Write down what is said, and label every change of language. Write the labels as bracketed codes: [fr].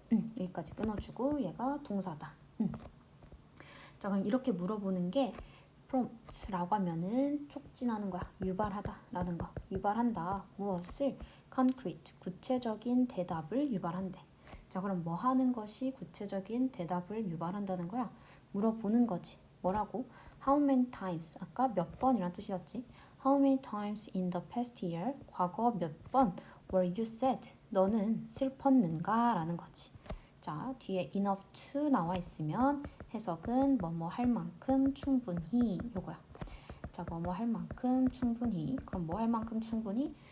[ko] 여기까지 끊어주고 얘가 동사다. 자, 그럼 이렇게 물어보는 게 prompt라고 하면은 촉진하는 거야. 유발하다라는 거. 유발한다. 무엇을? concrete, 구체적인 대답을 유발한대. 자, 그럼 뭐 하는 것이 구체적인 대답을 유발한다는 거야? 물어보는 거지. 뭐라고? [en] How many times? [ko] 아까 몇 번이란 뜻이었지? [en] How many times in the past year? [ko] 과거 몇 번 [en] were you sad? [ko] 너는 슬펐는가? 라는 거지. 자, 뒤에 enough to 나와 있으면 해석은 뭐뭐 할 만큼 충분히 요거야. 자, 뭐뭐 할 만큼 충분히. 그럼 뭐 할 만큼 충분히?